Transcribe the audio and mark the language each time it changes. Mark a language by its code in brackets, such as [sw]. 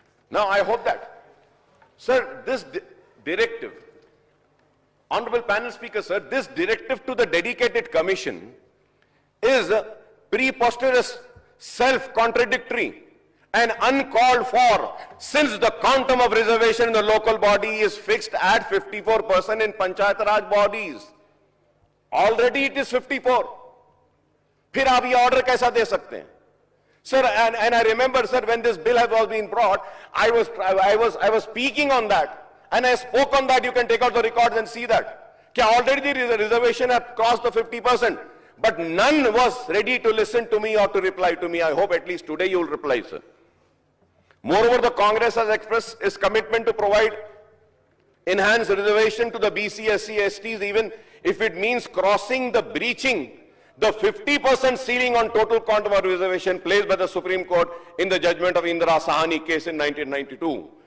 [en] Now I hope that, sir, this directive, Honorable Panel Speaker, sir, this directive to the dedicated commission is preposterous, self-contradictory, and uncalled for, since the quantum of reservation in the local body is fixed at 54% in Panchayat Raj bodies. Already it is 54. [hi] फिर आप ये order कैसा दे सकते हैं? [en] Sir, and I remember, sir, when this bill was being brought, I was speaking on that, and I spoke on that. You can take out the records and see that. कि already the reservation had crossed the 50%, but none was ready to listen to me or to reply to me. I hope at least today you will reply, sir. Moreover, the Congress has expressed its commitment to provide enhanced reservation to the BC, SC, STs, even if it means breaching the 50% ceiling on total quantum of reservation placed by the Supreme Court in the judgment of Indira Sahani case in 1992.